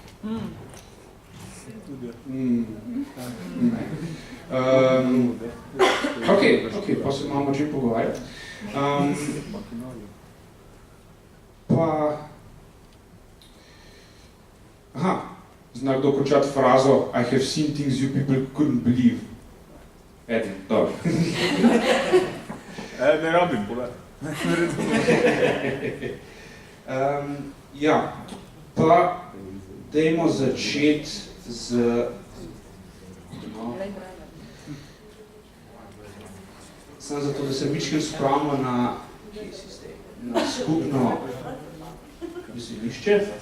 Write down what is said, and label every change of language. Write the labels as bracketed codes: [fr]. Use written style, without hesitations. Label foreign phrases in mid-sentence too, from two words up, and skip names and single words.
[sl] Ok, pa se imamo o čem pogovarjati. Zna kdo končati frazo [en] I have seen things you people couldn't believe. [sl] Edin, dobro. Ne rabim, pole. Pa dajmo začeti z... Samo zato, da se mičkem spravimo na skupno besedišče.